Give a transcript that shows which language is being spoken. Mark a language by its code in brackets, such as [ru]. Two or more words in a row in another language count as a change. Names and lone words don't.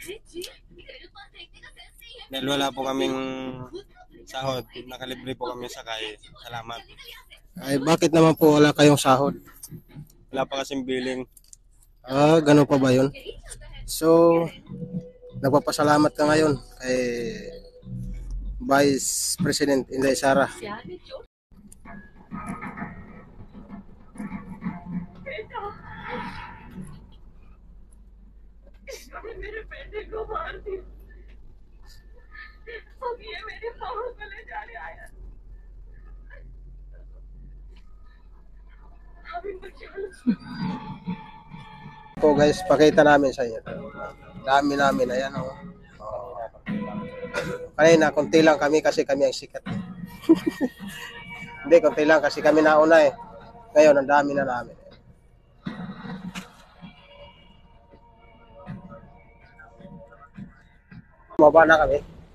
[tl] Dahil wala po kaming sahod, nakalibre po kami sakay. Salamat. Ay, bakit naman po wala kayong sahod? Wala pa kasing billing. Ah, ganun pa ba yun? So, nagpapasalamat ka ngayon kay Vice President Inday Sara. [hi] मेरे बेटे को मार दिया। अब ये मेरे पाँव गले जाने आया। अभी बचा लो। [tl] So guys, pakita namin sa inyo. Dami namin, ayan o. Kanina, konti lang kami kasi kami ang sikat. Hindi, konti lang kasi kami nauna eh. Ngayon, ang dami na namin. Baba na kami.